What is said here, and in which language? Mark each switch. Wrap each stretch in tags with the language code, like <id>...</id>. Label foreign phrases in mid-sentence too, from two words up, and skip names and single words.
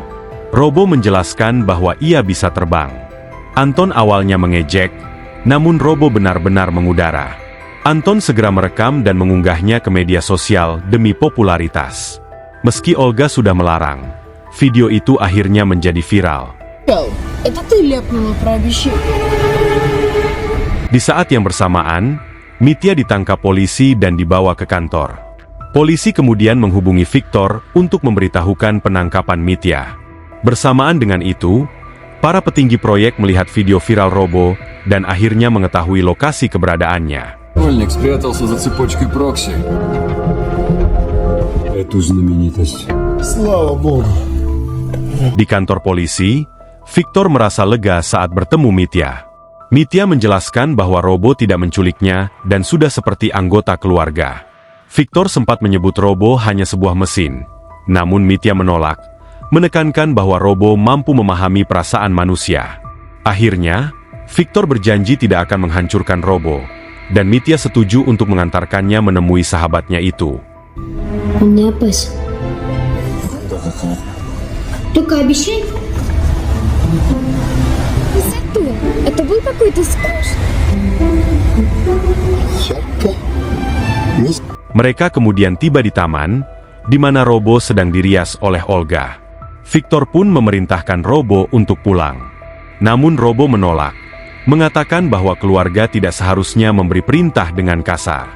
<id>Robo menjelaskan bahwa ia bisa terbang. Anton awalnya mengejek, namun Robo benar-benar mengudara. Anton segera merekam dan mengunggahnya ke media sosial demi popularitas. Meski Olga sudah melarang, video itu akhirnya menjadi viral.</id> <ru>Это ты ляпнула про обещание.</ru> <id>Di saat yang bersamaan, Mitya ditangkap polisi dan dibawa ke kantor. Polisi kemudian menghubungi Victor untuk memberitahukan penangkapan Mitya. Bersamaan dengan itu, para petinggi proyek melihat video viral Robo dan akhirnya mengetahui lokasi keberadaannya.</id> <ru>Школьник спрятался за цепочкой прокси. Эту знаменитость. Слава Богу.</ru> <id>Di kantor polisi, Victor merasa lega saat bertemu Mitya. Mitya menjelaskan bahwa Robo tidak menculiknya dan sudah seperti anggota keluarga. Victor sempat menyebut Robo hanya sebuah mesin. Namun Mitya menolak, menekankan bahwa Robo mampu memahami perasaan manusia. Akhirnya, Victor berjanji tidak akan menghancurkan Robo, dan Mitya setuju untuk mengantarkannya menemui sahabatnya itu.</id> <ru>Он не опасен. Только обещай. Зато это был какой-то сквош.</ru> <id>Mereka kemudian tiba di taman, di mana Robo sedang dirias oleh Olga. Victor pun memerintahkan Robo untuk pulang. Namun Robo menolak, mengatakan bahwa keluarga tidak seharusnya memberi perintah dengan kasar.</id>